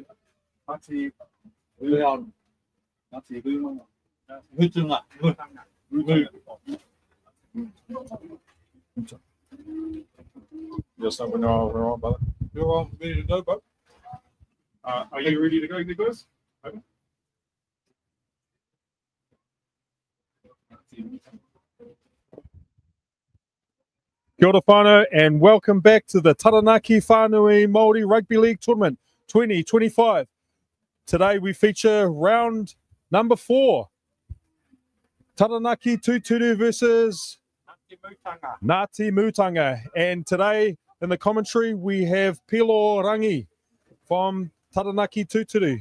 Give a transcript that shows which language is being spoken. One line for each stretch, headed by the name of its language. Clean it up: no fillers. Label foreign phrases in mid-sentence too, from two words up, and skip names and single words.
English: We're on Mutunga. Yes, we know we're on, brother. You're on, ready to go, bud? Are you ready to go, Nicholas?
Māori: Okay. Kia ora whānau,
English: and welcome back to the Taranaki Whānui Māori Rugby League Tournament 2025. Today we feature round number 4. Taranaki Tūturu versus Ngāti Mutunga. And today in the commentary we have Pilo Rangi from Taranaki Tūturu.